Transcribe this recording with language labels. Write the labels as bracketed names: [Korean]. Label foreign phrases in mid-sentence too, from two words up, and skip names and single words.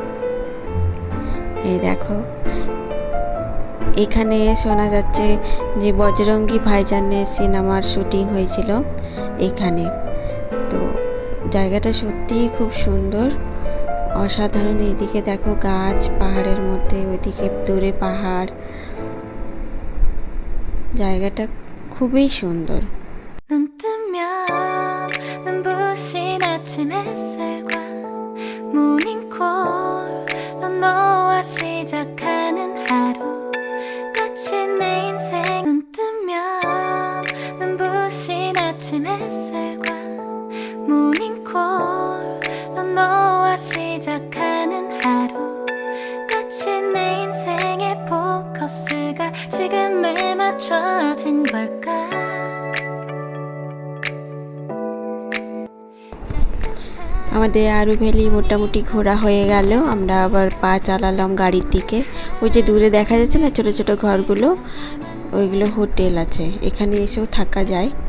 [Bangla] এই দেখো এখানে শোনা যাচ্ছে যে বজরঙ্গি ভাইজানের সিনেমার শুটিং হয়েছিল এখানে। তো জায়গাটা সত্যিই খুব সুন্দর, অসাধারণ। এইদিকে দেখো গাছ, পাহাড়ের মধ্যে, ওইদিকে দূরে পাহাড়। জায়গাটা খুবই সুন্দর। [Korean] 시작하는 하루 마치 내 인생 눈 뜨면 눈부신 아침 햇살과 모닝콜로 너와 시작하는 하루 마치 내 인생의 포커스가 지금에 맞춰진 걸까 [Bangla] আমাদের আরু ভ্যালি মোটামুটি ঘোরা হয়ে গেল। আমরা আবার পা চালালাম গাড়ির দিকে। ওই যে দূরে দেখা যাচ্ছে না ছোট ছোট ঘরগুলো, ওইগুলো হোটেল আছে, এখানে এসেও থাকা যায়।